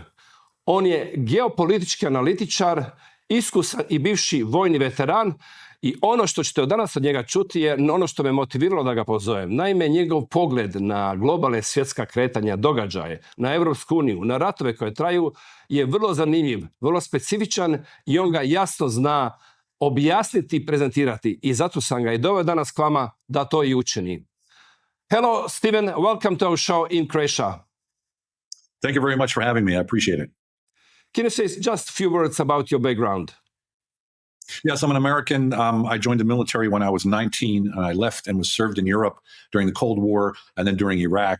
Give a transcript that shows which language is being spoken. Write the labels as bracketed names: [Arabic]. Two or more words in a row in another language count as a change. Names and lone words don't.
[Croatian] On je geopolitički analitičar, iskusan i bivši vojni veteran i ono što ćete od danas od njega čuti je ono što me motiviralo da ga pozovem. Naime, njegov pogled na globalne svjetska kretanja, događaje, na Europsku uniju, na ratove koje traju je vrlo zanimljiv, vrlo specifičan i on ga jasno zna objasniti i prezentirati. I zato sam ga i doveo danas k vama da to i učini. [English] Hello, Steven. Welcome to our show in Croatia. Thank you very much for having me. I appreciate it. Can you say just a few words about your background? Yes, I'm an American. I joined the military when I was 19, and I left and was served in Europe during the Cold War and then during Iraq.